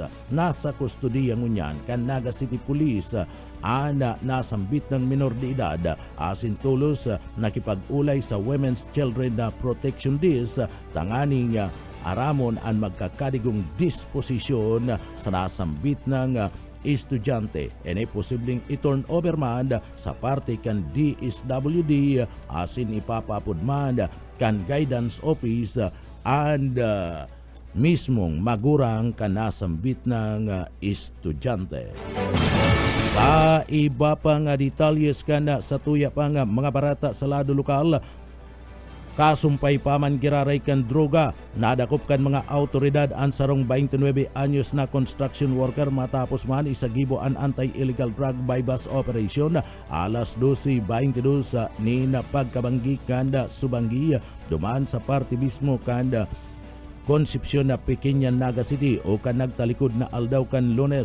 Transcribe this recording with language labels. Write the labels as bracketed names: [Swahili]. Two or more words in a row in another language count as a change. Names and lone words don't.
[Bikol] Nasa kustodiya ngunyan kan Naga City Police ana nasambit ng minor de edad asin tulos nakipag-ulay sa Women's Children Protection Days tanganing aramon ang magkakadigong disposisyon sa nasambit ng estudyante. Ene posibleng i-turn over man sa parte kan DSWD asin ipapapod man kan [English] guidance office [Bikol] and mismong magurang kan nasambit ng estudyante. Sa iba pang detalyes kan sa tuya pang mga barata sa lado lokal, kasumpay paman giraray kan droga, nadakop kan mga autoridad ang sarong 29 anyos na [English] construction worker [Bikol] matapos man isagibo ang [English] anti-illegal drug bypass operation [Bikol] alas 12:22 ni napagkabanggi kanda subanggi duman sa parte mismo kanda Concepcion na Pequeña Naga City o kan nagtalikod na aldaw kan Lunes.